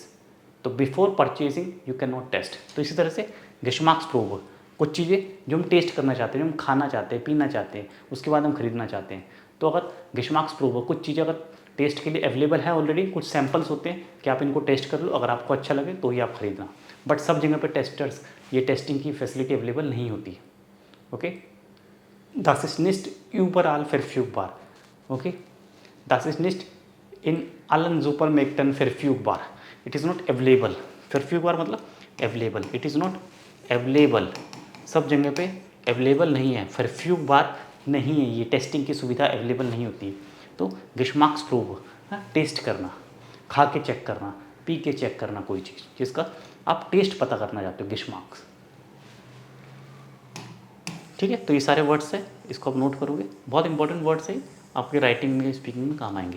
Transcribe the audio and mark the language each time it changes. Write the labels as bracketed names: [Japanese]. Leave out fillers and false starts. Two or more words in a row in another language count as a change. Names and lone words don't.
[Hindi] तो [English] before purchasing you cannot test. [Hindi] तो इसी तरह से [German] Geschmacksprobe, [Hindi] कुछ चीज़ें जो हम टेस्ट करना चाहते हैं, जो हम खाना चाहते हैं, पीना चाहते हैं, उसके बाद हम खरीदना चाहते हैं, तो अगर [German] Geschmacksprobe [Hindi] हो, कुछ चीज़ें अगर टेस्ट के लिए अवेलेबल है ऑलरेडी, कुछ सैम्पल्स होते हैं कि आप इनको टेस्ट कर लो, अगर आपको अच्छा लगे तो ही आप खरीदना, बट सब जगह पे टेस्टर्स ये टेस्टिंग की फैसिलिटी अवेलेबल नहीं होती है। ओके, [German] das ist nicht überall verfügbar. Okay, das ist nicht in allen Supermärkten verfügbar. [English] It is not available. Verfügbar मतलब available. It is not available. [Hindi] सब जगह पे अवेलेबल नहीं है, verfügbar नहीं है, ये टेस्टिंग की सुविधा अवेलेबल नहीं होती है। तो [German] Geschmacksprobe, [Hindi] टेस्ट करना, खा के चेक करना, पी के चेक करना, कोई चीज़ जिसका आप टेस्ट पता करना चाहते हो, गिशमार्क्स। ठीक है, तो ये सारे वर्ड्स हैं, इसको आप नोट करोगे, बहुत [English] important words [Hindi] है, आपके राइटिंग में, स्पीकिंग में काम आएंगे।